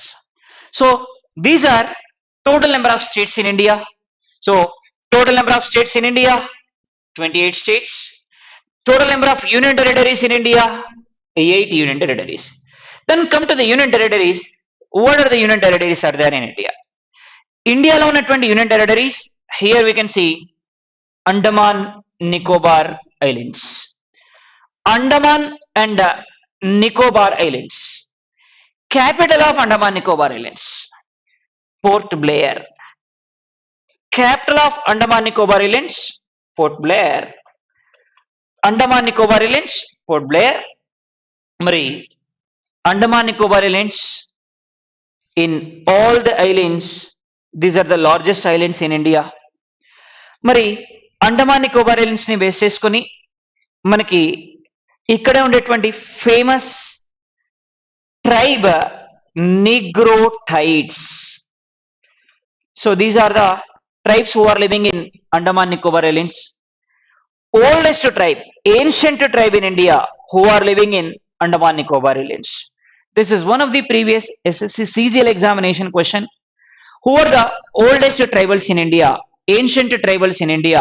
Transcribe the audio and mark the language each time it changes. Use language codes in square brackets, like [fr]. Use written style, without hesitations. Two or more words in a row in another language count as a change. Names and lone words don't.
[en] So these are total number of states in India. So total number of states in India, 28 states. Total number of union territories in India, 8 union territories. Then come to the union territories. What are the union territories are there in India? India [te] లో ఉన్నటువంటి [en] union territories, here we can see Andaman Nicobar Islands. Andaman and Nicobar Islands. Capital of Andaman Nicobar Islands, Port Blair. Capital of Andaman Nicobar Islands, Port Blair. Andaman Nicobar Islands, Port Blair. Mari Andaman Nicobar Islands, in all the islands, these are the largest islands in India. [te] మరి అండమాన్ నికోబార్ ఐలాండ్స్ ని బేస్ చేసుకొని మనకి ఇక్కడ ఉండేటువంటి [en] famous tribe [te] నిగ్రోటైడ్స్. [en] so these are the tribes who are living in Andaman Nicobar Islands. Oldest tribe, ancient tribe in India who are living in Andaman Nicobar Islands. This is one of the previous SSC CGL examination question. Who are the oldest tribals in India? Ancient tribals in India.